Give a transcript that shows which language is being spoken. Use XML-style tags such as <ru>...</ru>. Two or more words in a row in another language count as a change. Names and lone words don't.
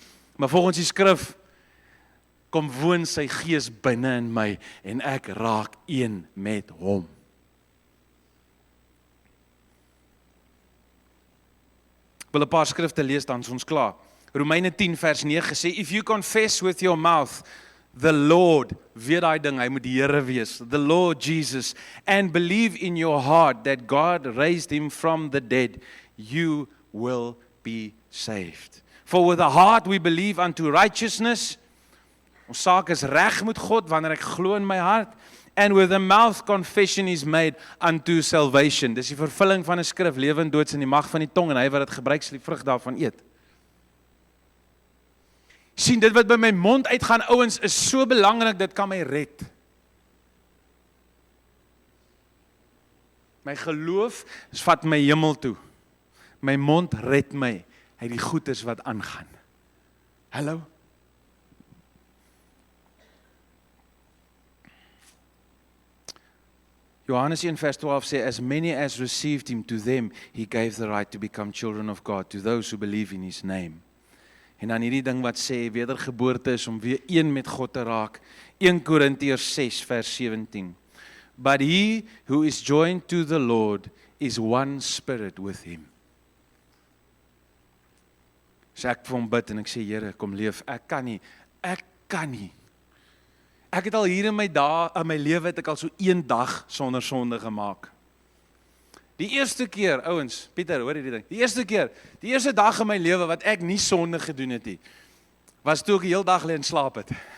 <af>Maar volgens die skrif, kom woon sy gees binne in my en ek raak een met hom. Ek wil 'n paar skrifte lees, dan is ons klaar. Romeine 10 vers 9 sê,</af> <en>if you confess with your mouth the Lord,</en> <af>weer daai ding, hy moet die Here wees,</af> <en>the Lord Jesus, and believe in your heart that God raised him from the dead, you will be saved. For with the heart we believe unto righteousness.</en> <af>Ons saak is reg met God wanneer ek glo in my hart.</af> <en>And with the mouth confession is made unto salvation.</en> <af>Dis die vervulling van 'n skrif, lewe en dood is in die mag van die tong en hy wat dit gebruik sal die vrug daarvan eet. Sien, dit wat by my mond uitgaan, ouens, is so belangrik, dit kan my red. My geloof vat my hemel toe. My mond red my uit die goeders wat aangaan. Hallo? Johannes 1 vers 12 sê,</af> <en>as many as received him, to them he gave the right to become children of God, to those who believe in his name.</en> <af>En dan hierdie ding wat sê, wedergeboorte is om weer een met God te raak. 1 Korintiërs 6 vers 17.</af> <en>But he who is joined to the Lord is one spirit with him.</en> <af>So ek vir hom bid en ek sê, Here, kom leef, ek kan nie. Ek het al hier in my lewe het ek al so 1 dag sonder sonde gemaak. Die eerste keer, ouens, Pieter, hoor hierdie ding. Die eerste dag in my lewe wat ek nie sonde gedoen het nie, was toe ek die hele dag lê en slaap het.</af>